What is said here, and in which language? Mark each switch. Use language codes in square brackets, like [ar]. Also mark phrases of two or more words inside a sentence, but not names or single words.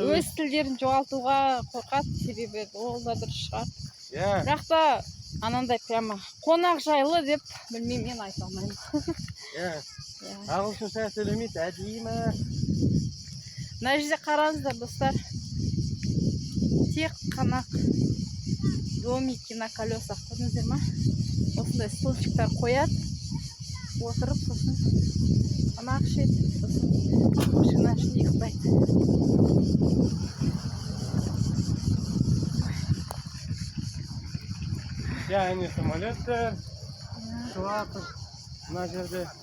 [kk] өз тілдерін жоғалтуға қорқады, себебі ол да дұрыс шығар. Иә. Бірақ та анандай прямо қонақ жайлы деп білмеймін, мен айта алмаймын. Иә. Ағылшынша сөйлемейді, әдейі ма? Мына жерде қараңыздар, достар. Тек қана [ru] домики на колесах, [kk] көрдіңіздер ма? Осындай стульчиктар қояды, отырып, сосын тамақ ішеді, сосын машина ішінде ұйықтайды. Иә, әне самолеттер шығатыр мына жерде.